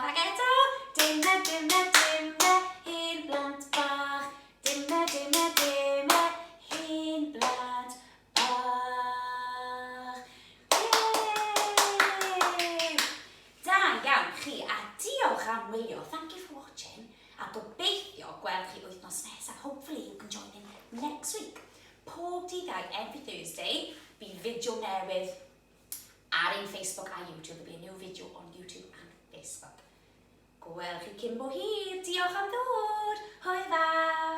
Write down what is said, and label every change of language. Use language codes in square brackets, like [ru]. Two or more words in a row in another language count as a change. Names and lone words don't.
[cy] Ac eto, dyma, dyma, dyma, hen blant bach. Dyma, dyma, dyma, hen blant bach. Yay! Da iawn chi, a diolch am wylio. [en] Thank you for watching. [cy] A gobeithio gweld chi wythnos nesaf. [en] Hopefully you can join in next week. [cy] Pob dydd Iau, [en] every Thursday, [cy] bydd fideo newydd ar ein Facebook a YouTube. [en] There'll be a new video on YouTube and Facebook. [cy] Gweld chi cyn bo hir. Diolch am ddod. Hwyl fawr.